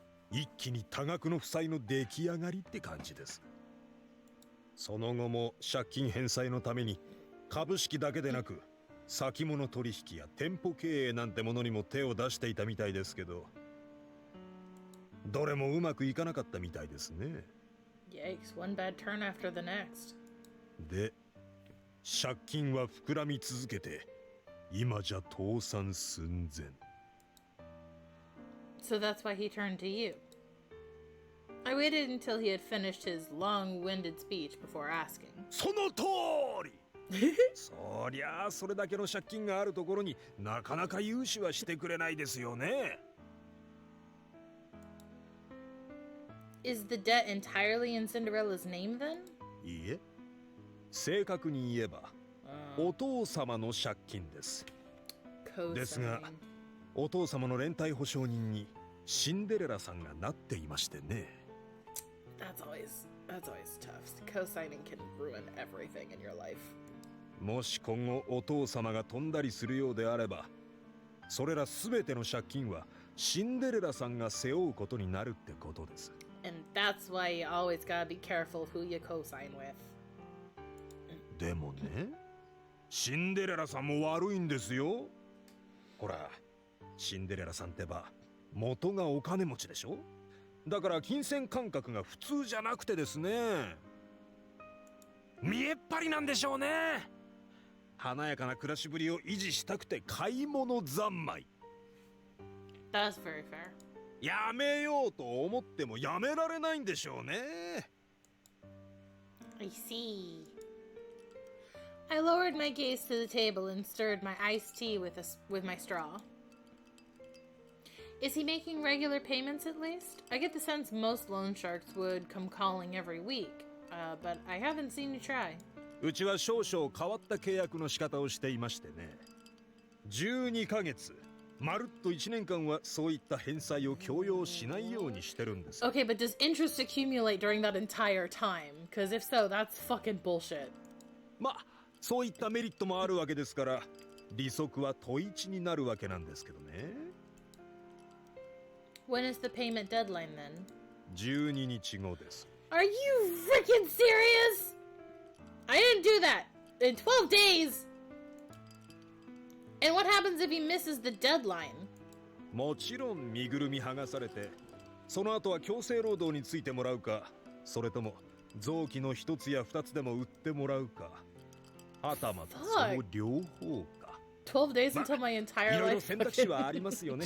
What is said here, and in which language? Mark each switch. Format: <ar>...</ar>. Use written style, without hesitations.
<ja>一気に多額の負債の出来上がりって感じです。その後も借金返済のために株式だけでなく先物取引や店舗経営なんてものにも手を出していたみたいですけど、どれもうまくいかなかったみたいですね。</ja> <en>Yikes, one bad turn after the next.</en> <ja>で、借金は膨らみ続けて今じゃ倒産寸前。</ja> <en>So that's why he turned to you. I waited until he had finished his long-winded speech before asking.</en> <ja>その通りそりゃあそれだけの借金があるところになかなか融資はしてくれないですよね。</ja> <en>Is the debt entirely in Cinderella's name then?</en> <ja>いいえ、正確に言えばお父様の借金です。ですが、お父様の連帯保証人にシンデレラさんがなっていましてね。</ja> <en>That's always tough. Co-signing can ruin everything in your life.</en> <ja>もし今後お父様が飛んだりするようであれば、それらすべての借金はシンデレラさんが背負うことになるってことです。</ja> <en>And that's why you always gotta be careful who you co-sign with.</en> <ja>でもね、シンデレラさんも悪いんですよ。ほら、シンデレラさんってば元がお金持ちでしょ。だから金銭感覚が普通じゃなくてですね、見えっ張りなんでしょうね。華やかな暮らしぶりを維持したくて買い物三昧。</ja> <en>That's very fair.</en> <ja>やめようと思ってもやめられないんでしょうね。</ja> <en>I see. I lowered my gaze to the table and stirred my iced tea with my straw. Is he making regular payments at least? I get the sense most loan sharks would come calling every week, but I haven't seen you try.</en> <ja>うちは少々変わった契約の仕方をしていましてね。 12ヶ月、まるっと1年間はそういった返済を強要しないようにしてるんです。</ja> <en>Okay, but does interest accumulate during that entire time? Because if so, that's fucking bullshit.</en> <ja>まあ、そういったメリットもあるわけですから、利息は問一になるわけなんですけどね。</ja> <en>When is the payment deadline then?</en> <ja>12日後です。</ja> <en>Are you freaking serious? I didn't do that in 12 days. And what happens if he misses the deadline?</en> <ja>もちろん身ぐるみ剥がされて、その後は強制労働についてもらうか、それとも臓器の一つや二つでも売ってもらうか、はたまたその両方か。</ja> <en>12 days until my entire</en> <ja>いろいろ</ja> <en>life</en> <ja>選択肢はありますよね。</ja>